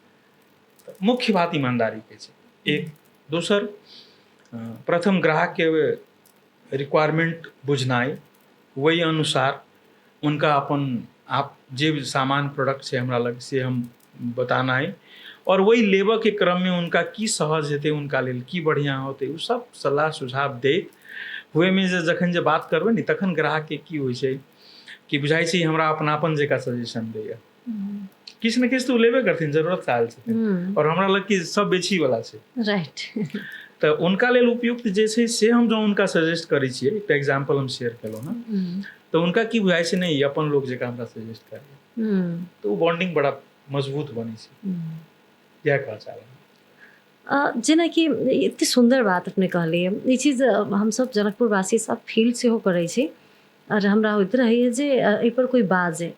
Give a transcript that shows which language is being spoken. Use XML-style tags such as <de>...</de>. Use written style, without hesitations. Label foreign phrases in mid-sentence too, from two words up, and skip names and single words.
<mai>तो मुख्य बात ईमानदारी के छै। एक दोसर, प्रथम ग्राहक के रिक्वायरमेंट बुझनाइ, वही अनुसार उनका अपन आप जे सामान प्रोडक्ट छै हमरा लग से हम बतानाइ, और वही लेबऽ के क्रम में उनका की सहज हेतै, उनका लेल की बढ़िया होतै, उ सब सलाह सुझाव दैत हुए में जखन जे बात करबै ने, तखन ग्राहक के की होइ छै कि बुझाइ छै हमरा अपनापन जकाँ सजेशन दैया। किछु ने किछु तो लेबे करथिन, जरूरत आयल छथिन, और हमरा लग की सब बेची वाला छै, राइट। तो उनका लेल उपयुक्त जे छै से हम जो उनका सजेस्ट करै छियै, एकटा एग्जांपल हम शेयर केलहुँ ना, तो उनका की बुझाइ छै नहीं अपन लोग जकाँ हमरा सजेस्ट करे, तो वो बॉन्डिंग बड़ा मजबूत बनै छै। इएह कहऽ चाहलहुँ। जेनाकि एते सुंदर बात अपने कहलिए, ई चीज हम सब जनकपुर वासी सब फील सेहो करै छी, और हमरा होइत रहैए जे एहि पर कोई बाजे।</mai>